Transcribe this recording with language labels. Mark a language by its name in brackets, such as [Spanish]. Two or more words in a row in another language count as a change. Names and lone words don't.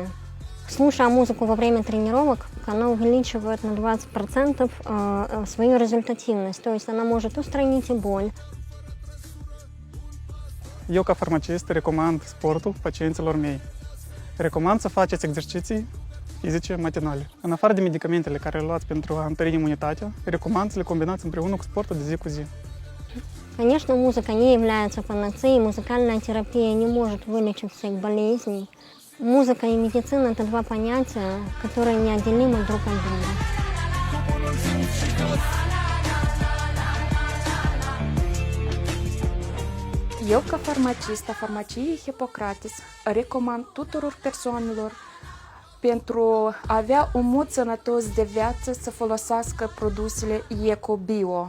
[Russian] Слушая музыку во время тренировок, она увеличивает на 20% свою результативность, то есть она может устранить и боль. [Romanian] Eu, ca farmacist, recomand sportul pacienților mei. Recomand să faceți exerciții fizice matinale. În afară de medicamentele care le luați pentru a întări imunitatea, recomand să le combinați împreună cu sportul de zi cu zi. [Russian] Конечно, музыка не является панацеей, музыкальная терапия не может вылечить всех болезней. Музыка и медицина – это два понятия, которые неотделимы друг от друга. [Romanian] Eu, ca farmacist a farmaciei Hipocrates, recomand tuturor persoanelor pentru a avea un mod sănătos de viață să folosească produsele EcoBio.